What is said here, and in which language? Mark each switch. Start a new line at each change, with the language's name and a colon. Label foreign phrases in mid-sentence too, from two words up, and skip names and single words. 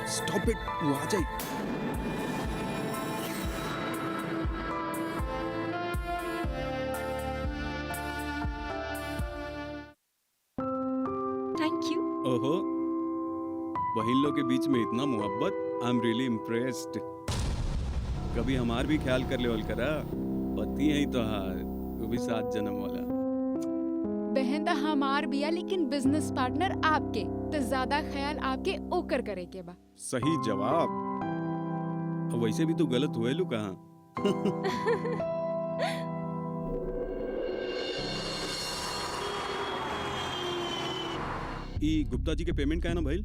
English: Stop it,
Bhojpuri: वो आ जाए।
English: Thank you.
Bhojpuri: ओहो, बहिन लोग के बीच में इतना मोहब्बत।
English: I am really impressed.
Bhojpuri: कभी हमार भी ख्याल कर ले करा। पति है तो हार, वो भी 7 जन्म वाला। बहन तो हमार बिया, लेकिन
English: business partner
Bhojpuri: आपके। तो ज्यादा ख्याल आपके ओकर करे के बा। सही जवाब। अब वैसे भी तो गलत हुए लू कहाँ? ई गुप्ता जी के पेमेंट का है ना भाई?